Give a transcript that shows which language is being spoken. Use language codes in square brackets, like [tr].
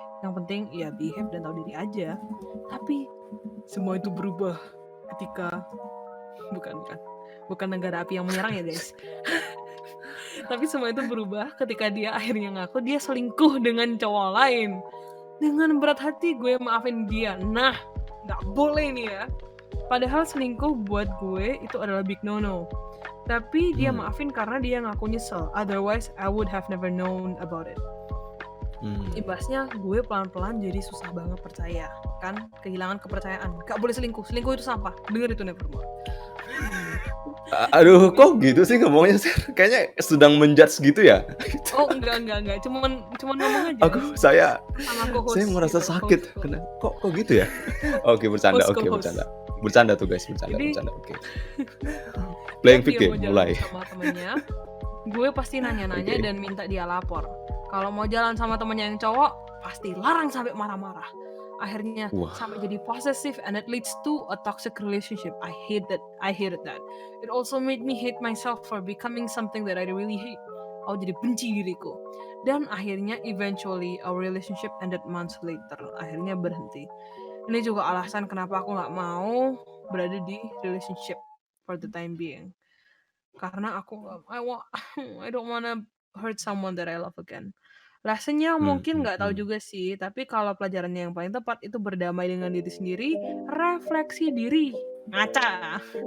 [id] Yang penting ya behave dan tahu diri aja. Tapi semua itu berubah ketika bukan negara api yang menyerang ya guys. Tapi semua itu berubah ketika dia akhirnya ngaku dia selingkuh dengan cowok lain. Dengan berat hati gue maafin dia. Nah, gak boleh nih ya. Padahal selingkuh buat gue itu adalah big no-no. Tapi dia maafin karena dia ngaku nyesel. [en] Otherwise, I would have never known about it. [id] Imbasnya gue pelan-pelan jadi susah banget percaya. Kan kehilangan kepercayaan. Gak boleh selingkuh. Selingkuh itu sampah. Dengar itu Nevermore. Aduh, kok gitu sih ngomongnya Ser? Kayaknya sedang menjudge gitu ya. Oh enggak. Cuman ngomong aja. Saya merasa gitu, sakit. Kok gitu ya? Oke, bercanda. Bercanda tuh guys, bercanda. Oke. Playing victim mulai. Sama temennya, gue pasti nanya-nanya dan minta dia lapor. Kalau mau jalan sama temennya yang cowok, pasti larang sampai marah-marah. [en] Akhirnya sampai jadi possessive and it leads to a toxic relationship. I hated that. It also made me hate myself for becoming something that I really hate. [id] aku jadi benci diriku. Dan akhirnya eventually our relationship ended months later. Akhirnya berhenti. Ini juga alasan kenapa aku nggak mau berada di relationship for the time being. [en] Karena aku I don't wanna hurt someone that I love again. [id] Lessonnya mungkin nggak tahu juga sih, tapi kalau pelajarannya yang paling tepat itu berdamai dengan diri sendiri, refleksi diri, ngaca.